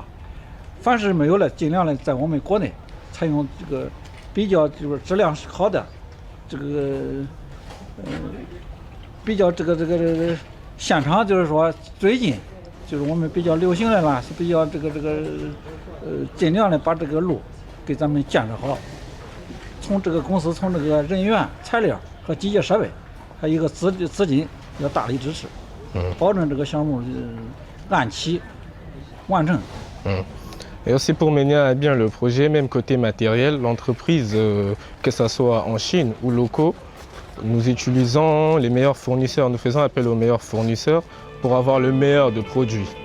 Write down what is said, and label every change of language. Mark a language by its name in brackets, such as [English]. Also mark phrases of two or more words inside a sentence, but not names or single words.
[Chinese] 凡是没有的，尽量的在我们国内采用这个比较就是质量好的，这个比较这个现场就是说最近就是我们比较流行的啦，是比较尽量的把这个路给咱们建设好。从这个公司从这个人员、材料和机械设备，还有一个资金要大力支持，保证这个项目按期完成。 [French] Et aussi pour mener à bien le projet, même côté matériel, l'entreprise, que ce soit en Chine ou locaux, nous utilisons les meilleurs fournisseurs, nous faisons appel aux meilleurs fournisseurs pour avoir le meilleur de produits.